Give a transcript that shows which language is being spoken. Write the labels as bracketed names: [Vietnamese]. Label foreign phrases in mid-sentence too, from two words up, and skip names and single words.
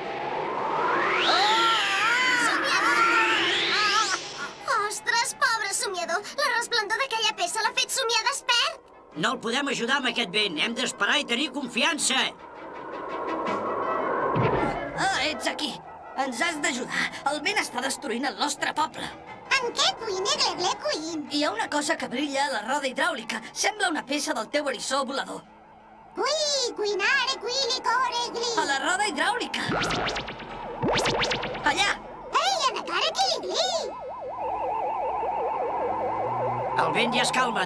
[Catalan] Ostres, pobre somiador! La resplendor d'aquella peça l'ha fet somiar despert! No el podem ajudar amb aquest vent. Hem d'esperar i tenir confiança. Ets aquí. Ens has d'ajudar. El vent està destruint el nostre poble. En què cuine, gle, cuin? Hi ha una cosa que brilla a la roda hidràulica. Sembla una peça del teu eriçó volador. Cui, cuinare, cuili, core, gli. A la roda hidràulica. Allà. Ei, anacare, gli. El vent ja es calma.